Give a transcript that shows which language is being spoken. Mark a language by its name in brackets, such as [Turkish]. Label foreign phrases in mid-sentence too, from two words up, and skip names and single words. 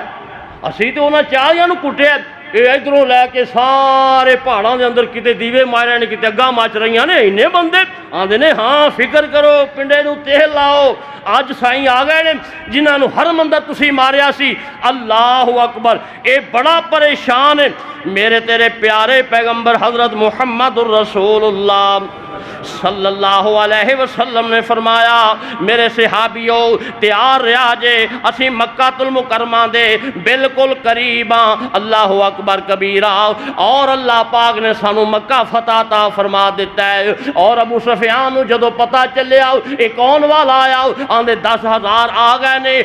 [Punjabi] اسیں تو اوہناں 40 نوں کٹیا، ایہ ادھروں لے کے سارے پہاڑوں کے اندر کتے دیوے مارے نے، کتے اگاں مچ رہیاں نے، اِنے بندے. آندے نے ہاں فکر کرو، پنڈے نوں تیل لاؤ، اج سائیں آ گئے نے جنہاں نوں حرم اندر تسیں ماریا سی. [Arabic] الله أكبر, [Urdu] یہ بڑا پریشان ہے. [Punjabi] میرے تیرے پیارے پیغمبر حضرت محمد رسول اللہ [Arabic] صلى الله عليه وسلم [Punjabi] نے فرمایا میرے صحابیو تیار رہیا جے، اسیں مکۃ المکرمہ دے بالکل قریب ہاں. [Arabic] الله أكبر كبيرا. [Punjabi] اور اللہ پاک نے سانوں مکہ فتح تا فرما دتا ہے. اور ابو سفیان نوں جدوں پتا چلیا ایہ کون والا آیا، آندے 10,000 آ گئے نے.